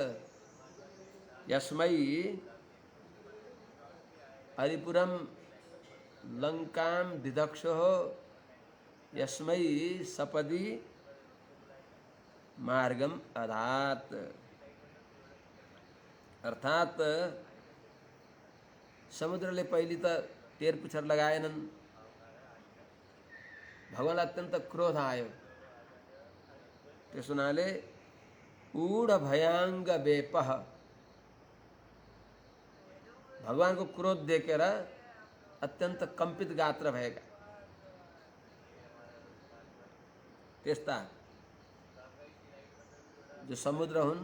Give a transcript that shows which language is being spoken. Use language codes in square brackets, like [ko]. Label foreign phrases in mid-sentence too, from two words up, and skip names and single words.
[sa] यस्मै अरिपुरम लंकां दिधक्षो यस्मै सपदि मार्गम अधात। [ne] अर्थात समुद्रले पहिले त टेर पुछर लगाएनन्। भगवान अत्यन्त क्रोध आयो। त्यस हुनाले [sa] ऊढ भयाङ्ग वेपः [ne] भगवानको क्रोध देखेर अत्यन्त कम्पित गात्र भएका त्यस्ता जो समुद्र हुन्।